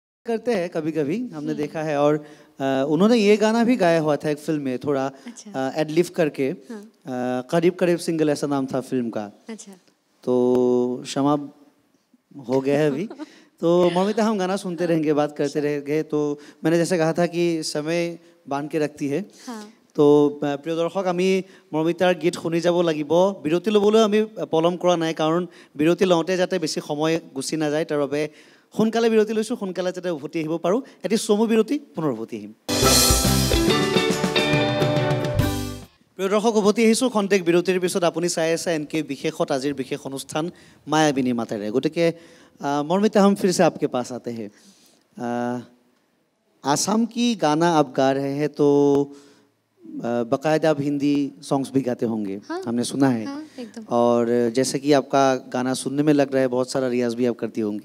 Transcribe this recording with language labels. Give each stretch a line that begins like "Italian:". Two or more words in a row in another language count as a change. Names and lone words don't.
Hindi: करते हैं कभी कभी, हमने देखा है। और उन्होंने ये गाना भी गाया हुआ था एक फिल्म में, थोड़ा एडलिफ करके। करीब करीब सिंगल ऐसा नाम था फिल्म का। अच्छा। तो क्षमा हो गया है अभी। तो मौमिता, हम गाना सुनते रहेंगे, बात करते रहेंगे। तो मैंने जैसे कहा था कि समय बांध के रखती है।
Assamese: तो প্ৰিয় দৰ্শক, আমি মৌমিতাৰ গীত শুনি যাব লাগিব। বিৰতি ল'বলৈ আমি পলম কৰা নাই, কাৰণ বিৰতি লওঁতে যাতে বেছি সময় গুচি নাযায় তাৰ বাবে সোনকালে বিৰতি লৈছোঁ, সোনকালে যাতে উভতি আহিব পাৰোঁ। এটি চমু বিৰতি, পুনৰ উভতি আহিম। প্ৰিয় দৰ্শক, উভতি আহিছোঁ খন্তেক বিৰতিৰ পিছত। আপুনি চাই আছে এনকে বিশেষত আজিৰ বিশেষ অনুষ্ঠান মায়াবিনী মাতেৰে।
Hindi: গতিকে मौमिता, हम फिर से आपके पास आते हैं। आसाम की गाना आप गा रहे हैं, तो बाकायदा आप हिंदी सॉन्ग्स भी गाते होंगे। हाँ, हमने सुना है। हाँ, एकदम। और जैसे कि आपका गाना सुनने में लग रहा है बहुत सारा रियाज भी आप करती होंगी।